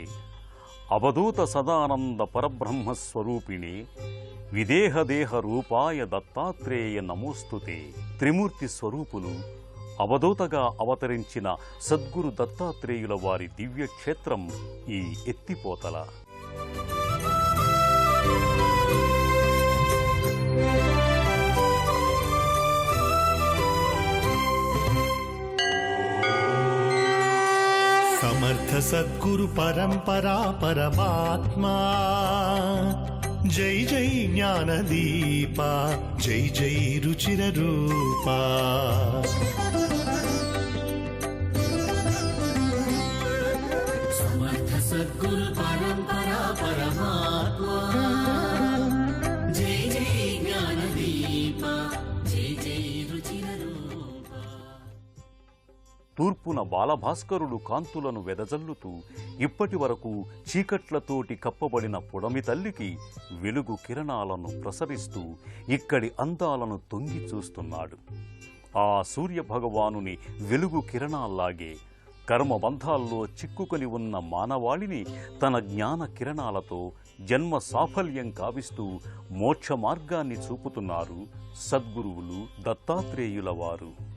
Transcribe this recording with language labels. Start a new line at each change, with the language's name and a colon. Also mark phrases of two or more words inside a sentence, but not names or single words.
Sanskrit: అవధూత సదానంద పరబ్రహ్మస్వరూపిణే విదేహదేహ రూపాయ దత్తాత్రేయ నమోస్తుతే.
Telugu: త్రిమూర్తి స్వరూపులు అవధూతగా అవతరించిన సద్గురు దత్తాత్రేయుల వారి దివ్యక్షేత్రం ఈ ఎత్తిపోతల.
Marathi: समर्थ सद्गुरु परंपरा परमात्मा जय जय ज्ञानदीपा जय जय रुचिर रूपा. समर्थ सद्गुरु परंपरा परमात्मा जय जय ज्ञानदीपा जय जय रुचिर रूपा.
Telugu: తూర్పున బాలభాస్కరుడు కాంతులను వెదజల్లుతూ ఇప్పటి వరకు చీకట్లతోటి కప్పబడిన పుడమి తల్లికి వెలుగు కిరణాలను ప్రసరిస్తూ ఇక్కడి అందాలను తొంగి చూస్తున్నాడు. ఆ సూర్యభగవానుని వెలుగు కిరణాల్లాగే కర్మబంధాల్లో చిక్కుకొని ఉన్న మానవాళిని తన జ్ఞాన కిరణాలతో జన్మ సాఫల్యం కావిస్తూ మోక్ష మార్గాన్ని చూపుతున్నారు సద్గురువులు దత్తాత్రేయుల వారు.